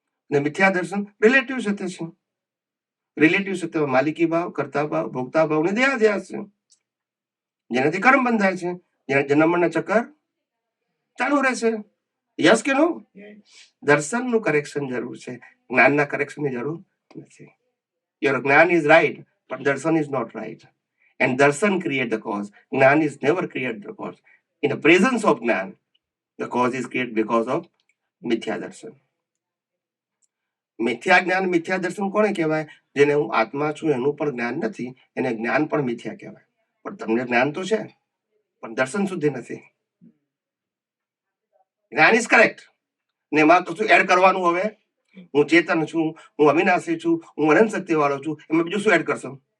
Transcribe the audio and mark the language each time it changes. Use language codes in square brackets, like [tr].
[gu] અને મિથ્યા દર્શન રિલેટિવ સત્ય છે. રિલેટિવ સત્યમાં માલિકી ભાવ, કર્તા ભાવ, ભોગતા ભાવ ને દેહાધ્યાસ છે, જેનાથી કર્મ બંધાય છે, જેના જન્મના ચક્કર ચાલુ રહેશે. યસ કે નો? દર્શનનું કરેક્શન જરૂર છે, જ્ઞાનના કરેક્શનની જરૂર નથી. [en] Your jnana is right, but darshan is not right. And darshan create the cause. Jnana is never create the cause. In the presence of jnana, the cause is created because of mithya darshan. [gu] મિથ્યા જ્ઞાન, મિથ્યા દર્શન કોને કહેવાય? જેને હું આત્મા છું એનું પણ જ્ઞાન નથી, એને જ્ઞાન પણ મિથ્યા કહેવાય. પણ તમને જ્ઞાન તો છે, પણ દર્શન સુધી નથી. જ્ઞાન [en] is correct [gu] ને એમાં તો શું એડ કરવાનું? હવે હું ચેતન છું, હું અવિનાશી છું, હું અનંત શક્તિ વાળો છું, એમાં બીજું શું એડ કરશો?